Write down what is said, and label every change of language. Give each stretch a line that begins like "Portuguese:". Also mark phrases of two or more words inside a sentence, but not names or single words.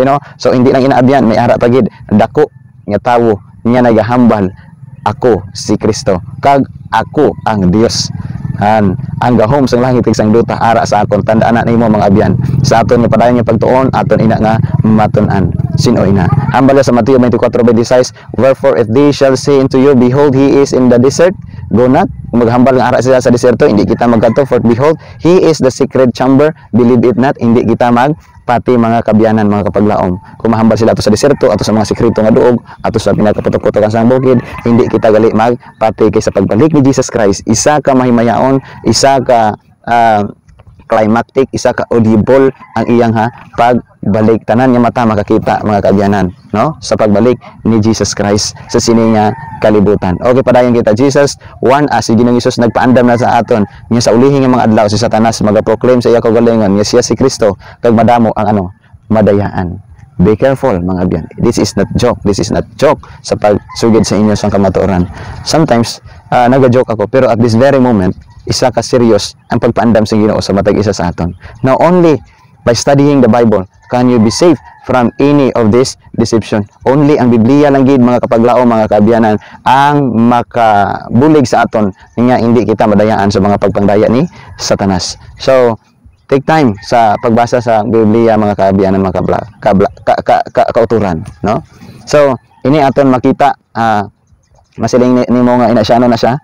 Hiligaynon: So hindi lang inaabyan, may ara pagid dako nga tawo nga nagahambal ako si Kristo, kag ako ang Dios. Ang gahom sang langit kag sang duta ara sa akon, tandaan na nimo mga abyan, sa aton nga padayon nga pagtuon, aton ina nga matun-an. Sino ina? Hambala sa Mateo 24:26,
English: wherefore if they shall say unto you, behold, he is in the desert, go not.
Hiligaynon: Kung maghambal nga ara sila sa deserto, hindi kita magkadto,
English: for behold, he is the secret chamber, believe it not,
Hiligaynon: hindi kita pati mga kabyanan, mga kapaglaom. Kung mahambal sila ato sa deserto, ato sa mga sekreto nga duog, ato sa pinakaputok-putok sa bukid, hindi kita gali magpati kay sa pagbalik ni Jesus Christ. Isa ka mahimayaon, isa ka climactic, isa ka audible ang iyang pagbalik. Tanan nga mata makakita mga kabyanan, no? Sa pagbalik ni Jesus Christ sa sini nga kalibutan. Okay, padayon kita. Jesus, one, si Ginoong Hesus nagpaandam na sa aton nga sa ulihing nga mga adlaw si Satanas magaproclaim sa iya kaugalingon nga siya si Kristo kag madamo ang madayaan.
English: Be careful
Hiligaynon: mga abyan.
English: This is not joke. This is not joke
Hiligaynon: sa pagsugid sa inyo sang kamatuoran. Sometimes naga-joke ako, pero
English: at this very moment
Hiligaynon: isa ka serious ang pagpaandam sa Ginoo sa matag isa sa aton.
English: Now only by studying the Bible can you be safe from any of this deception.
Hiligaynon: Only ang Biblia lang gid mga kapaglao, mga kaabyanan, ang makabulig sa aton nga hindi kita madayaan sa mga pagpangdaya ni Satanas.
English: So take time
Hiligaynon: sa pagbasa sa Biblia mga kaabyanan, mga kauturan, no? So ini aton makita masiling nimo nga inasyano na siya.